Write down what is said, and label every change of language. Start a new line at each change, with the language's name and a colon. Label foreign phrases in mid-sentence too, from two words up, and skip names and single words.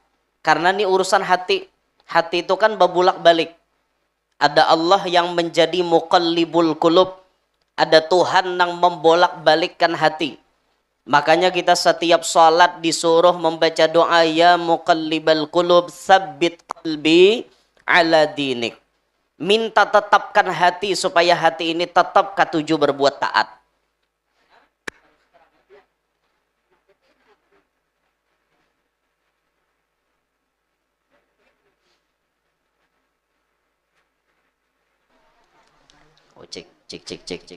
Indonesian: Karena ini urusan hati. Hati itu kan berbulak-balik. Ada Allah yang menjadi
Arabic: مقلب القلوب.
Indonesian: Ada Tuhan yang membolak-balikkan hati. Makanya kita setiap salat disuruh membaca doa
Arabic: يا مقلب القلوب ثبت قلبي على دينك.
Indonesian: Minta tetapkan hati supaya hati ini tetap katuju berbuat taat. Oh, cek.